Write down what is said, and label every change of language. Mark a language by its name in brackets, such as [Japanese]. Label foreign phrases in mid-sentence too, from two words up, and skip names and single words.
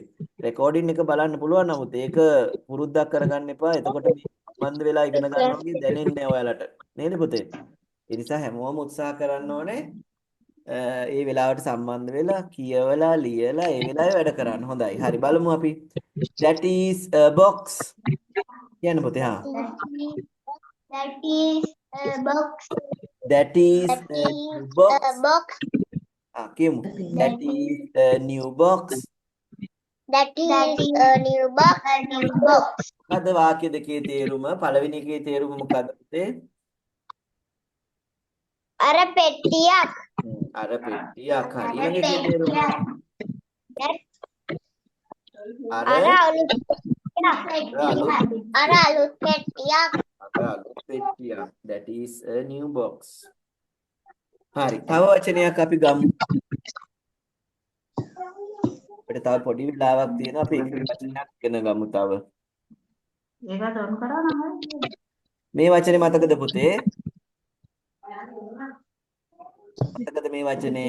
[Sinhala] රෙකෝඩින් එක බලන්න පුළුවන් නමුත් ඒක පුරුද්දක් කරගන්න එපා. එතකොට මේ සම්බන්ධ වෙලා ඉගෙන ගන්නවා වගේ දැනෙන්නේ නැහැ ඔයාලට. නේද පුතේ? ඒ නිසා හැමෝම උත්සාහ කරන්න ඕනේ ඒ වෙලාවට සම්බන්ධ වෙලා කියවලා ලියලා ඒ වෙලාවේ වැඩ කරන්න. හොඳයි. හරි බලමු අපි. [English] That is a box. [Sinhala] කියන්න පුතේ හා. [English] That is a box. That is That a is new box. a box. කියමු. That is a new box. That is a new box. A new box. [Sinhala] මොකද වාක්‍ය දෙකේ තේරුම පළවෙනි එකේ තේරුම මොකද පුතේ? අර පෙට්ටියක්. අර පෙට්ටියක් හරි. ඊළඟ එකේ තේරුම අර අලුත් පෙට්ටියක්. අලුත් පෙට්ටියක්. [English] That is a new box. [Sinhala] හරි. තව වචනයක් අපි ගමු. අපිට තව පොඩි වෙලාවක් තියෙනවා අපි එක වචනයක් ඉගෙන ගමු තව. ඒක තොරන් කරනවා මේ වචනේ මතකද පුතේ? මතකද මේ වචනේ?